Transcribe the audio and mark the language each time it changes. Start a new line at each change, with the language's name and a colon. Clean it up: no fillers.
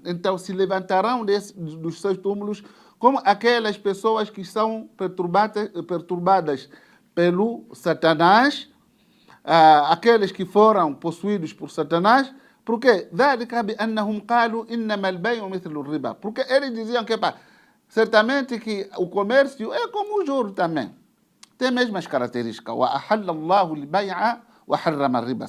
Portuguese: Então se levantarão dos seus túmulos como aquelas pessoas que são perturbadas pelo Satanás, aqueles que foram possuídos por Satanás. Por quê?
Arabic: ذلك بأنهم قالوا إنما البيع مثل الربا.
Portuguese: Porque eles diziam que certamente que o comércio é como o juro também. Tem as mesmas características.
Arabic: وأحل الله البيع وحرم الربا.